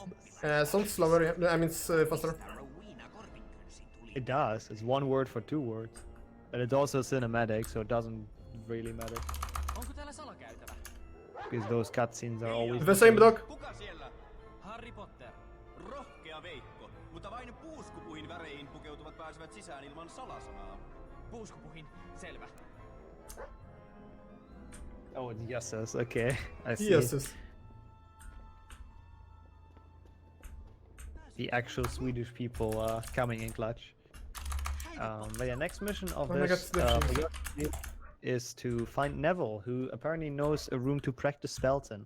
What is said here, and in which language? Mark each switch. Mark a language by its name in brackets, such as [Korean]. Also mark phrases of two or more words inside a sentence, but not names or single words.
[English] Sounds slower, yeah. I mean it's faster. It does. It's one word for two words. But it's also cinematic, so it doesn't really matter. Because those cutscenes are always The same dog. Harry Potter. [Finnish] Rohkea Veikko, mutta vain puuskupuhin väreihin pukeutuvat pääsevät sisään ilman salasanaa. Puuskupuhin, selvä. [English] Oh, it's yeses. Okay, I see. Yeses. The actual Swedish people coming in clutch. But yeah, next mission of Oh my this God, is to find Neville, who apparently knows a room to practice spells in.